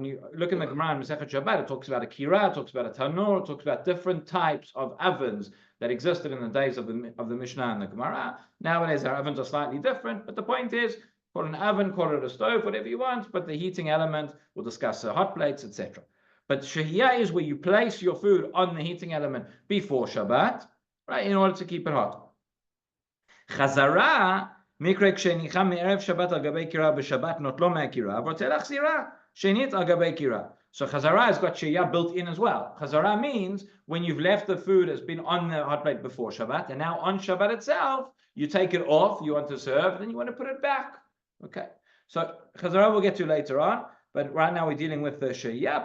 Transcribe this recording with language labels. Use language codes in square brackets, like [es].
[en] When you look in the Gemara in Masechet Shabbat, it talks about a kira, it talks about a tanur, it talks about different types of ovens that existed in the days of the Mishnah and the Gemara. Nowadays our ovens are slightly different, but the point is, call it an oven, call it a stove, whatever you want, but the heating element, we'll discuss hot plates, etc. But shehiyah is where you place your food on the heating element before Shabbat, right, in order to keep it hot. [he] Chazara, מקרה כשניחה מערב שבת על גבי קירה בשבת נוטלו מהקירה ורוצה להחזירה שנית על גבי קירה. [en] So chazara has got shehiyah built in as well. Chazara means when you've left the food has been on the hot plate before Shabbat, and now on Shabbat itself, you take it off, you want to serve, then you want to put it back. Okay. So chazara we'll get to later on, but right now we're dealing with the shehiyah.